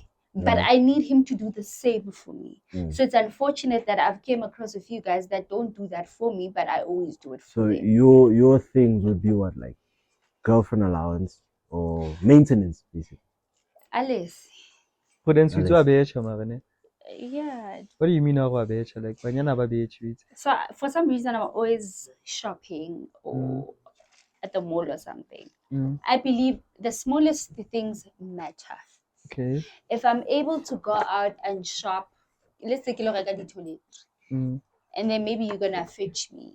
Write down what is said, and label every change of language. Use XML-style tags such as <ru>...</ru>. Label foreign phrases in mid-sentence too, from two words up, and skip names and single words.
<en>But I need him to do the same for me. So it's unfortunate that I've came across a few guys that don't do that for me, but I always do it for them. So your things would be what, like girlfriend allowance or maintenance, basically. Alice. Prudence, you Alice. Yeah. What do you mean how becha?</en> <tn>Like banyana ba becha?</tn> <en>So for some reason I'm always shopping or at the mall or something. I believe the smallest things matter. Okay. If I'm able to go out and shop, let's take a look at the toilet, and then maybe you're gonna fetch me.</en>